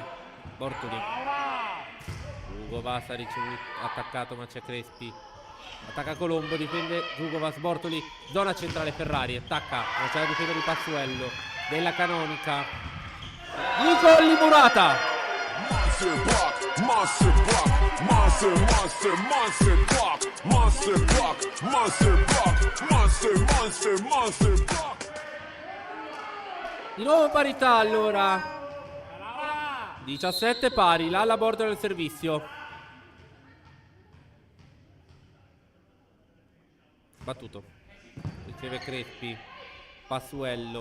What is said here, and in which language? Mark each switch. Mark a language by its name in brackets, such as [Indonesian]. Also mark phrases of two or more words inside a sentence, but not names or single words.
[Italian] Bortoli. Zugovas ha ricevuto. Attaccato ma c'è Crespi. Attacca Colombo. Difende Zugovas. Bortoli. Zona centrale Ferrari. Attacca. Ma c'è la difesa di Passuello. Della Canonica. Nicoli Murata. [English] Monster block, monster block, monster, monster, monster block, monster block, monster block, monster, monster, monster block. [Italian] Di nuovo parità allora. 17 pari. Lalla Bortola del servizio. Battuto. Riceve Crespi. Passuello.